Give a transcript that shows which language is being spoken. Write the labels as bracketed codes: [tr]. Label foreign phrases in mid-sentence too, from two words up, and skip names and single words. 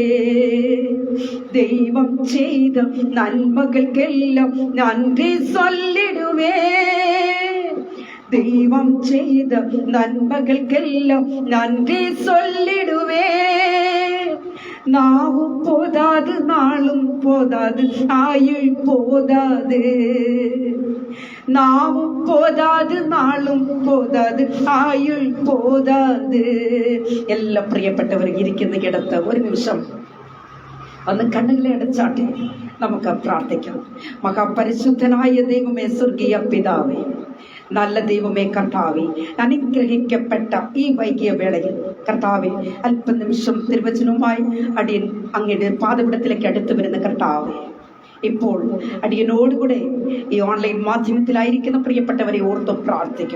[ta] தெய்வம் செய்த நன்மைகளுக்கெல்லாம் நன்றி சொல்லிடுவே. தெய்வம் செய்த நன்மைகளுக்கெல்லாம் நன்றி சொல்லிடுவே. நாவும் போதாது நாளும் போதாது ஆயுள் போதாது. நாவும் போதாது நாளும் போதாது ஆயுள் போதாது. [ml] എല്ലാ പ്രിയപ്പെട്ടവർ ഇരിക്കുന്ന കിടത്ത് ഒരു നിമിഷം ഒന്ന് കണ്ണുകളെ അടച്ചാട്ടെ, നമുക്ക് പ്രാർത്ഥിക്കാം. മഹാപരിശുദ്ധനായ ദൈവമേ, സ്വർഗീയ പിതാവേ, നല്ല ദൈവമേ, കർത്താവേ, അനുഗ്രഹിക്കപ്പെട്ട ഈ വൈകിയ വേളയിൽ കർത്താവേ, അല്പനിമിഷം തിരുവചനവുമായി അടിയൻ അങ്ങയുടെ പാദപീഠത്തിലേക്ക് അടുത്തു വരുന്ന കർത്താവേ, ഇപ്പോൾ അടിയനോടുകൂടെ ഈ ഓൺലൈൻ മാധ്യമത്തിലായിരിക്കുന്ന പ്രിയപ്പെട്ടവരെ ഓർത്ത് പ്രാർത്ഥിക്കും.